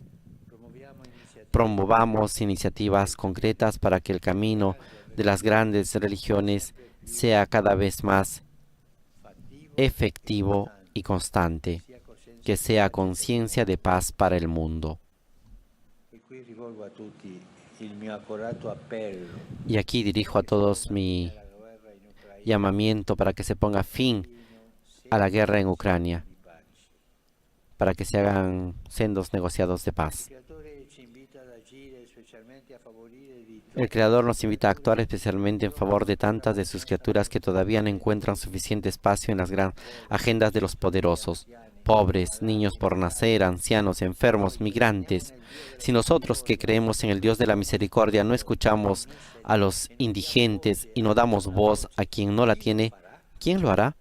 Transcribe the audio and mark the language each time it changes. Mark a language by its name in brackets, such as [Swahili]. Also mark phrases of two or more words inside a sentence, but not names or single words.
[Spanish] Promovamos iniciativas concretas para que el camino de las grandes religiones sea cada vez más efectivo y constante, que sea conciencia de paz para el mundo. [Italian] rivolgo a tutti il mio accorato appello [Spanish] Y aquí dirijo a todos mi [Italian] alla guerra in Ucraina [Spanish] llamamiento para que se ponga fin a la guerra en Ucrania, [Italian] di pace. [Spanish] para que se hagan sendos negociados de [Italian] Il [Spanish] paz. [Italian] Creatore ci invita ad agire specialmente a favorire il diritto [Spanish] El Creador nos invita a actuar especialmente en favor de tantas de sus criaturas que todavía no encuentran suficiente espacio en las gran agendas de los poderosos, pobres, niños por nacer, ancianos, enfermos, migrantes. Si nosotros que creemos en el Dios de la misericordia no escuchamos a los indigentes y no damos voz a quien no la tiene, ¿quién lo hará?